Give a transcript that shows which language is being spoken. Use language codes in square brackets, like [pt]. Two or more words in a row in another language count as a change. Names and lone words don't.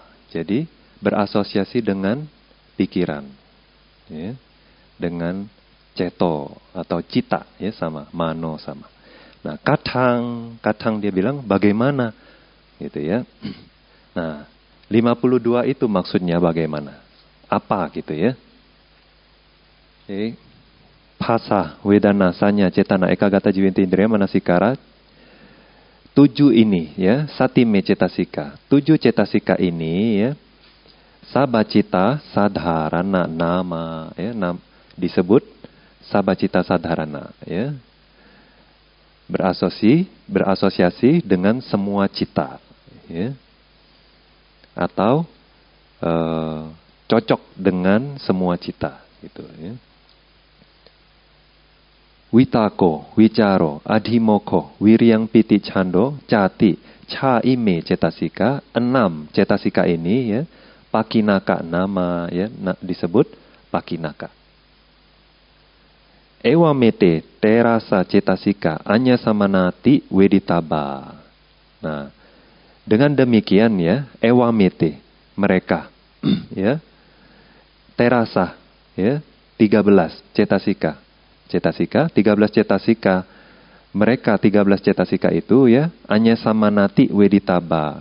[id] Jadi berasosiasi dengan pikiran, ya, dengan ceto atau cita, ya, sama, [pi] mano sama. [id] Nah, kadang dia bilang bagaimana, gitu ya. Nah, 52 itu maksudnya bagaimana? Apa gitu ya? Oke. [pi] Phasa, wedana, sanya, cetana, ekagata, jiwinti, indriya, manasikara. [id] 7 ini ya, [pi] satime cetasika. [id] 7 cetasika ini ya, [pi] sabacita sadharana nama [id] ya, disebut [pi] sabacita sadharana [id] ya. Berasosiasi dengan semua cita ya. Atau cocok dengan semua cita gitu ya. [pi] Witako, wicaro, adhimoko, wiryang piti cando, cati, ca ime cetasika, [id] 6 cetasika ini ya, [pi] pakinaka nama [id] ya, disebut pakinaka. [pi] Ewa mete terasa cetasika anya samanati weditaba. [id] Nah, dengan demikian ya, [pi] ewa mete [id] mereka ya, terasa ya, 13 cetasika. 13 cetasika. Mereka 13 cetasika itu ya, [pi] anya samanati weditaba.